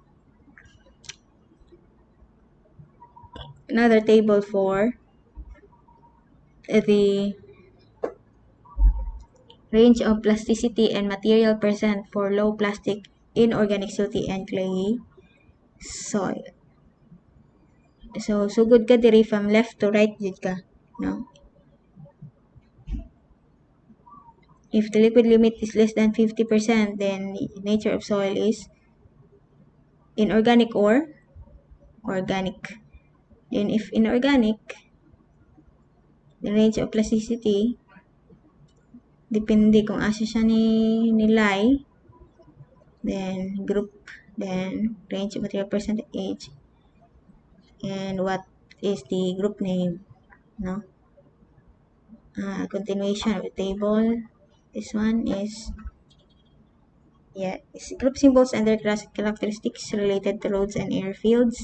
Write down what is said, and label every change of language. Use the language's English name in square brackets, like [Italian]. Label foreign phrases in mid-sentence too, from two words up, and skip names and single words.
[English] Another table for the range of plasticity and material percent for low plastic inorganic silty and clayey soil. [Cebuano] So good ka diri [English] from left to right [Cebuano] jud ka, no? [English] If the liquid limit is less than 50%, then the nature of soil is inorganic or organic. Then if inorganic, the range of plasticity, [Cebuano] depende kung asa siya nilay, [English] then group, then range of material percentage, and what is the group name, no? Continuation of the table. This one is, it's group symbols and their characteristics related to roads and airfields.